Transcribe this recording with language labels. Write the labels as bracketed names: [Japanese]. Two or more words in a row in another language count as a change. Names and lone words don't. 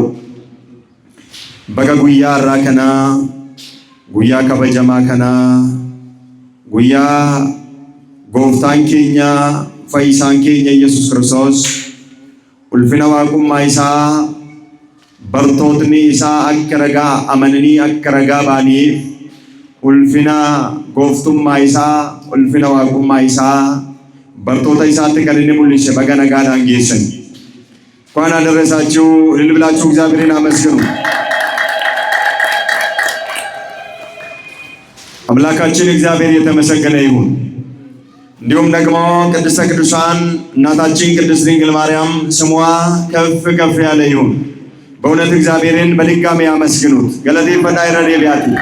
[Oromo] Baga guyyaa irraa kana guyyaa kabajamaa kana guyyaa gooftaan keenya fayyisaan keenya Yesuus Kiristoos ulfina waaqummaa isaa bartootni isaa akka ragaa amananii akka ragaa baaniif ulfina gooftummaa isaa ulfina waaqummaa isaa bartoota isaatti kan inni mul'ise baga nagaadhaan geessan. [Amharic] እንኳን አደረሳችሁ እልል ብላችሁ እግዚአብሔርን አመስግኑ። አምላካችን እግዚአብሔር የተመሰገነ ይሁን። እንዲሁም ደግሞ ቅድስተ ቅዱሳን እናታችን ቅድስት ድንግል ማርያም ስሟ ከፍ ከፍ ያለ ይሁን። በእውነት እግዚአብሔርን በድጋሚ አመስግኑት። ገለቴ ፈዳይረ ቢያቲ